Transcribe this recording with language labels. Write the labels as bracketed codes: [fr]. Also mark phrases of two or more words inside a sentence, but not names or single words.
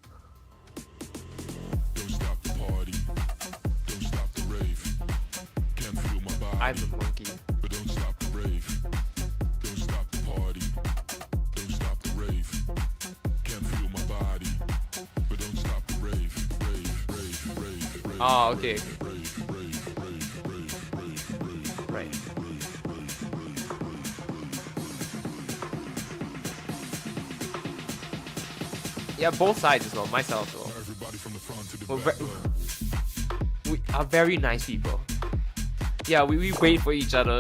[en] Don't stop the party. Don't stop the rave. Can't feel my body. I'm the monkey. But don't stop the rave. Don't stop the party. Don't stop the rave. Can't feel my body. But don't stop the rave. Rave, rave, rave, rave. Oh, okay. Rave, rave, rave, rave, rave, rave. Right. Yeah, both sides as well. Myself as well. Everybody from the front to the We're back. we are very nice people. Yeah, we wait for each other.